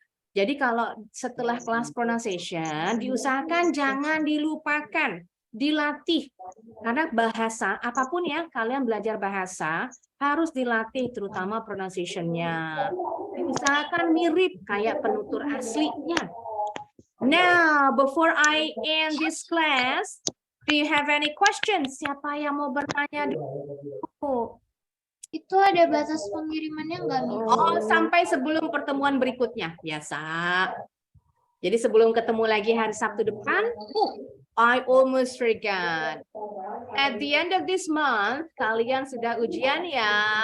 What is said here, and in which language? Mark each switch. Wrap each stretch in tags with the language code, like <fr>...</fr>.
<id>Jadi kalau setelah kelas pronunciation, diusahakan jangan dilupakan. Dilatih, karena bahasa apapun ya kalian belajar bahasa harus dilatih, terutama pronunciation-nya. Usahakan mirip kayak penutur aslinya.</id> <en>Now, before I end this class, do you have any questions?</en> <id>Siapa yang mau bertanya dulu? Itu ada batas pengirimannya nggak, Miss? Oh, sampai sebelum pertemuan berikutnya, biasa. Jadi sebelum ketemu lagi hari Sabtu depan,</id> <en>I almost forgot. At the end of this month,</en> <id>kalian sudah ujian ya.</id>